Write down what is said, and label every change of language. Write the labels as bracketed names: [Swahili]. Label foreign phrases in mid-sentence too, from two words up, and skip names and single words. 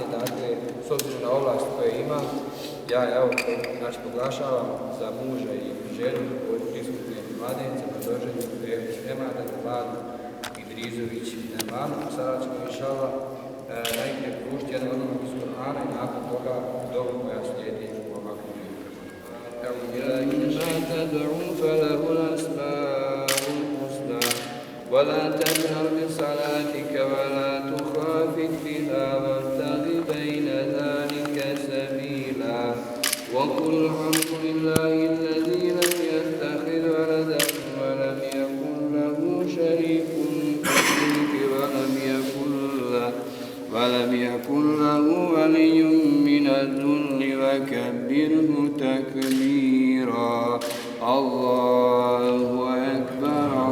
[Bosnian] Dakle, s obzirom na ovlast koje imam, ja evo znači proglašavam za muža i ženu od prisutnih mladenca Mladoženje Pehić Emada i Mlade Idrizović Nermanu. Sada ćemo inšallah najprije pružiti jedan odlomak iz Kur'ana i nakon toga dobu koja slijedi ovakvu [Arabic] تدعو فله الأسماء الحسنى ولا تجهر بصلاتك ولا تخافت بها وابتغ بين ذلك سبيلا وقل الحمد لله الذي لم يتخذ ولدا ولم يكن له شريك في الملك ولم يكن له ولي من الذل وكبره تكبيرا الله أكبر